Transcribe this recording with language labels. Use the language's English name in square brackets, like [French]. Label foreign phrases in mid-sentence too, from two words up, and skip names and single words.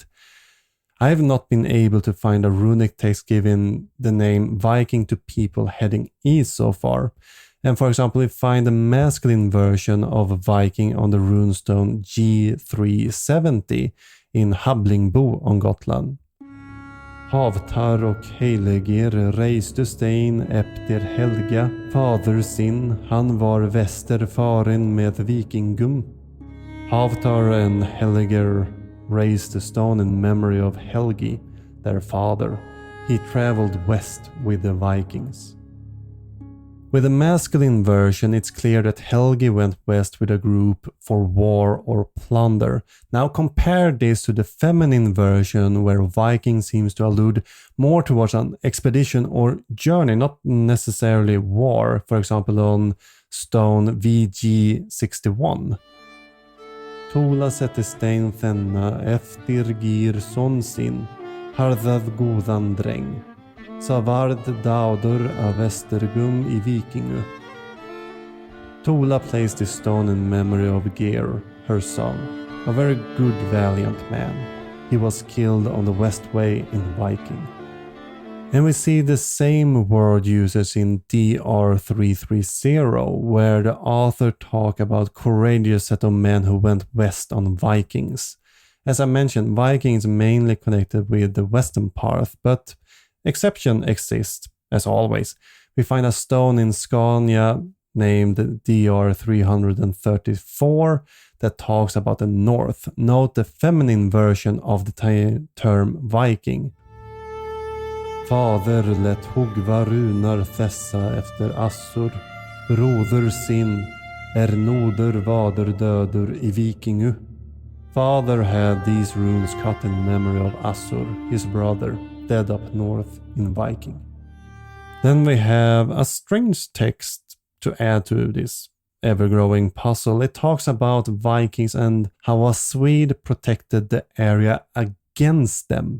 [English] I have not been able to find a runic text giving the name Viking to people heading east so far. And for example, we find the masculine version of Viking on the runestone G370 in Hablingbo on Gotland. [Old Norse] Havtar och Heilegir reiste stein efter Helga, fader sin, han var väster faren med vikingum. [English] Havtar and Heilegir raised a stone in memory of Helgi, their father. He traveled west with the Vikings. With the masculine version, it's clear that Helgi went west with a group for war or plunder. Now compare this to the feminine version, where Viking seems to allude more towards an expedition or journey, not necessarily war, for example on stone VG61. [Old Norse] Tola sette stein fenna efter gir son sin, harðað góðan dreng. Savard daudur av Västergum i Vikingu. [English] Tola placed this stone in memory of Geir, her son, a very good valiant man. He was killed on the West Way in Viking. And we see the same word uses in DR330, where the author talk about courageous set of men who went west on Vikings. As I mentioned, Vikings mainly connected with the western path, but exception exists, as always. We find a stone in Scania named DR334 that talks about the north. Note the feminine version of the term Viking. [Old Norse] Fader lät hugva runar þessa efter Assur. Broder sin noder vader dödur i Vikingu. [English] Father had these runes cut in memory of Assur, his brother, dead up north in Viking. Then we have a strange text to add to this ever-growing puzzle. It talks about Vikings and how a Swede protected the area against them.